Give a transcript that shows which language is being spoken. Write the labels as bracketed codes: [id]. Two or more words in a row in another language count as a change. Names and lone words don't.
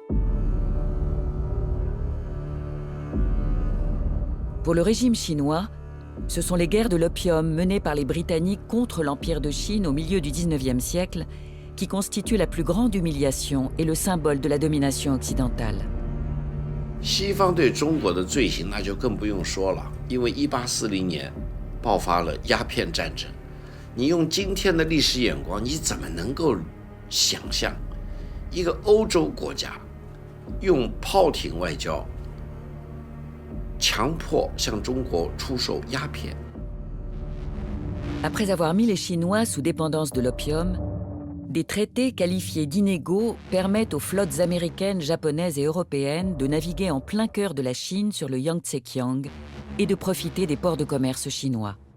[fr] Pour le régime chinois, ce sont les guerres de l'opium menées par les Britanniques contre l'Empire de Chine au milieu du XIXe siècle qui constituent la plus grande humiliation et le symbole de la domination occidentale. [zh] 西方对中国的罪行那就更不用说了，因为1840年爆发了鸦片战争。你用今天的历史眼光，你怎么能够想象一个欧洲国家用炮艇外交强迫向中国出售鸦片？ [fr] Après avoir mis les Chinois sous dépendance de l'opium, des traités qualifiés d'inégaux permettent aux flottes américaines, japonaises et européennes de naviguer en plein cœur de la Chine sur le Yangtze-Kiang et de profiter des ports de commerce chinois.